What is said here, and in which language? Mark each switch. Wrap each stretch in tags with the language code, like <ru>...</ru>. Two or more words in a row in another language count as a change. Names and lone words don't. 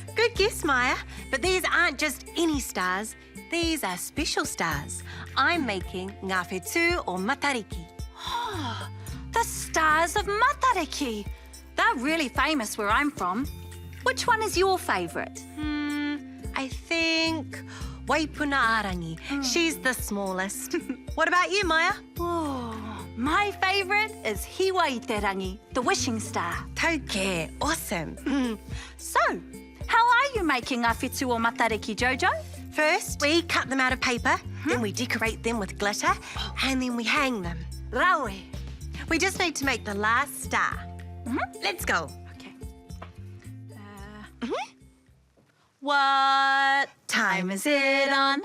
<en>Good guess, Maya. But these aren't just any stars. These are special stars. I'm making</en> <mi>ngā whetū o Matariki.</mi> <en>Oh, the stars of Matariki. They're really famous where I'm from. Which one is your favourite? I think Waipuna Arangi. She's the smallest. What about you, Maya? Oh, my favourite is Hiwa Iterangi, the wishing star.</en> <mi>Tauke. Awesome.</mi> <en>So, how are you making</en> <mi>ngā whetū o Matariki,</mi> <en>Jojo? First, we cut them out of paper, then we decorate them with glitter, and then we hang them.</en> <mi>Rawe.</mi> <en>We just need to make the last star. Let's go. Okay. What time is it on?</en>